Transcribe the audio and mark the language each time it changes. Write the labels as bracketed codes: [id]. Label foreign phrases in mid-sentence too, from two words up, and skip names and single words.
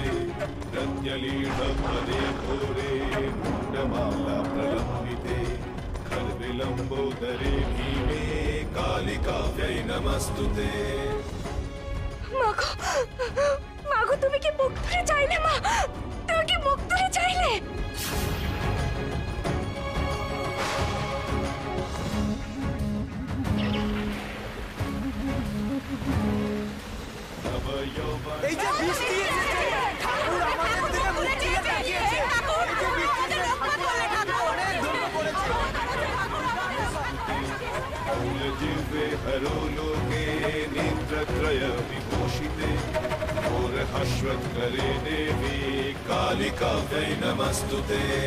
[sa] प्रत्यलीढपदे घोरे मुण्डमाला प्रलम्बिते खर्विलम्बोदरे भीमे कालिकाव्यै नमस्तुते। [bn] মাগো, মাগো তুমি কি মুখ ধরে চাইলে মা? তুমি কি মুখ ধরে চাইলে? এই যে বৃষ্টি এসেছে, ঠাকুর আমাদের দিকে মুখ তুলে তাকিয়েছে। এই যে বৃষ্টি এসেছে, অনেক ধন্য করেছে। [sa] जिह्वे हरोलोके नेत्रत्रय विभूषिते घोरहश्वत्करे देवी कालिकाव्यै नमस्तुते।